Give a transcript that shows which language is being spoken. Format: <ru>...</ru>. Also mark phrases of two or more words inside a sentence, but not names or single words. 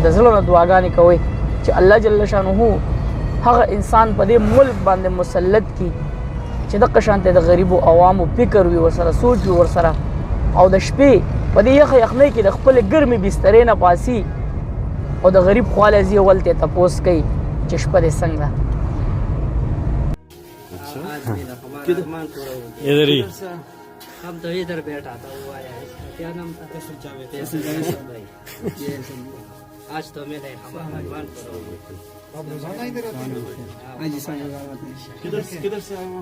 <ps>د زړه نه دعاګانې کوئ چې الله جل شانه هغه انسان په دې ملک باندې مسلط کړي چې دغه شانته د غریبو عوامو فکر وي ورسره، سوچ وي ورسره، او د شپې په دې یخه یخنۍ کې د خپلې ګرمې بسترې نه پاسي او د غریب خواله ځي ولته تپوس کوي چې شپه دې څنګه ده.</ps> <hi>इधर ही हम तो इधर बैठा था, वो आया है, क्या नाम था? भाई आज तो मिले हमारा भगवान किधर से आए हो?</hi>